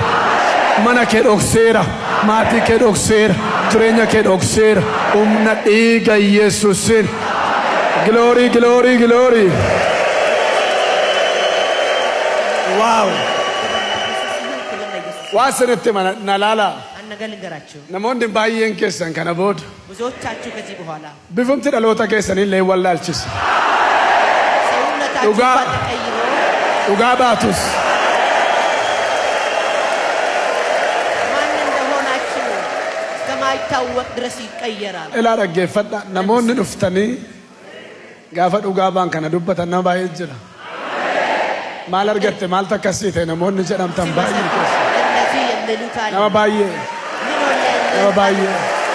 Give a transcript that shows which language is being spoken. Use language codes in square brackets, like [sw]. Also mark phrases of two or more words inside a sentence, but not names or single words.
[om] Mana kee dhokseera, maatii kee dhokseera, jireenya kee dhokseera. Humna dhiiga Yesuusin. [en] Glory, glory, glory. Wow. [om] Waan sinitti nalaala. [am] ነገር ልንገራችሁ። [om] Namoonni baay'een keessan kana booda [am] ብዙዎቻችሁ ከዚህ በኋላ [om] bifumti dhaloota keessanii illee wallaalchisa. [am] ሰውነታችሁ [om] dhugaa [am] ተቀይሮ [om] dhugaa baatus [am] ማን እንደሆናችሁ እስከማይታወቅ ድረስ ይቀየራል። [om] ilaa dhaggeeffadha. Namoonni dhuftanii gaafa dhugaa baan kana dubbatan nama baay'ee jira. Maal argatte, maal takkasii ta'e namoonni jedhamtan baay'ee keessa [am] እነዚህ የሚሉት አለ [om] nama baay'ee [am] ምን ሆነ [om] nama baay'ee